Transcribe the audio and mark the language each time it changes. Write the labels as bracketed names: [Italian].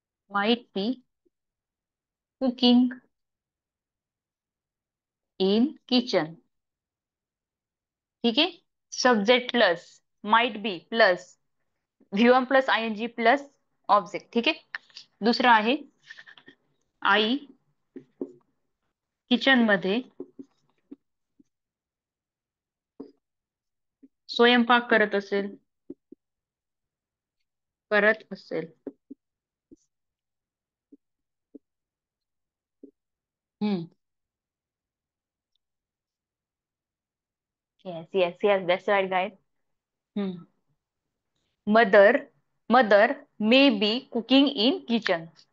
[English] Might be cooking in kitchen. [Marathi] ठीक आहे. [English] Subject plus might be plus VM plus ING plus object. [Marathi] ठीक आहे. दुसरं आहे, आई किचन मध्ये स्वयंपाक करत असेल. करत असेल. हम्म. [English] Yes yes yes, that's right guys. Hmm. Mother mother may be cooking in kitchen.